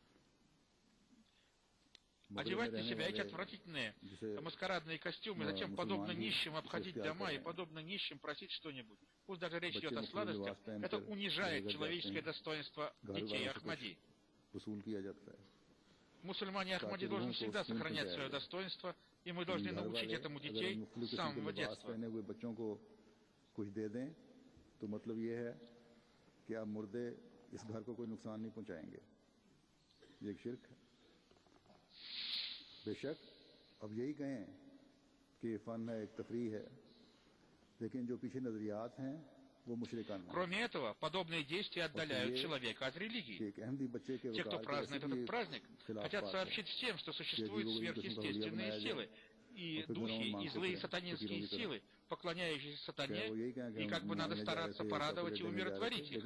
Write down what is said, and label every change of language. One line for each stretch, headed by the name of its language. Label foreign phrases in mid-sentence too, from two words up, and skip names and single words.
Russian: Одевать на себя эти отвратительные маскарадные костюмы, затем, подобно нищим, обходить дома и, подобно нищим, просить что-нибудь, пусть даже речь идет о сладостях, это унижает человеческое достоинство детей Ахмади. Мусульмане Ахмади должны всегда сохранять свое достоинство, и мы должны научить этому детей с самого детства.
Urdu: بیشک اب یہی کہیں کہ یہ فن ہے، ایک تفریح ہے، لیکن جو پیچھے نظریات ہیں وہ مشرکانہ.
Russian: Кроме этого, подобные действия отдаляют человека от религии. Те, кто празднует этот праздник, хотят сообщить всем, что существуют сверхъестественные силы, и духи, и злые сатанинские силы, поклоняющиеся сатане, и как бы надо стараться порадовать и умиротворить их.